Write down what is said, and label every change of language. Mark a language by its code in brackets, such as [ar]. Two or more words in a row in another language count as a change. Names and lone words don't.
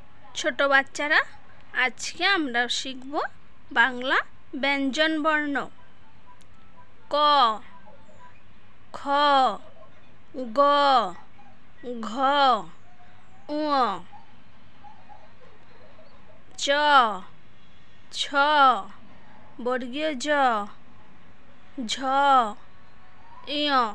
[bn] ছোট বাচ্চারা, আজকে আমরা শিখব বাংলা ব্যঞ্জন বর্ণ। ক, খ, গ, ঘ, ঙ, চ, ছ, বর্গীয় জ, ঝ, ঞ,